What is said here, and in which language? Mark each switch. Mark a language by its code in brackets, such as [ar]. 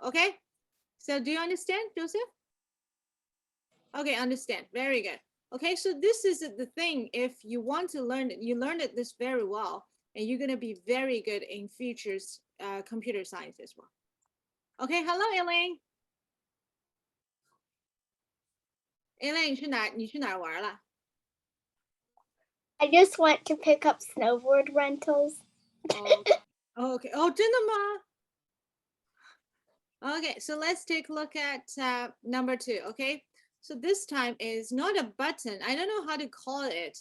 [en] Okay, so do you understand, Joseph? Okay, understand. Very good. Okay, so this is the thing. If you want to learn it, you learn it this very well, and you're going to be very good in futures computer science as well. Okay, hello, Elaine. [zh] Elaine, 你去哪玩了? [en] I just went to pick up snowboard rentals. Oh, okay. Oh, [zh] 真的吗? [en] Okay, so let's take a look at number 2. Okay, so this time is not a button. I don't know how to call it.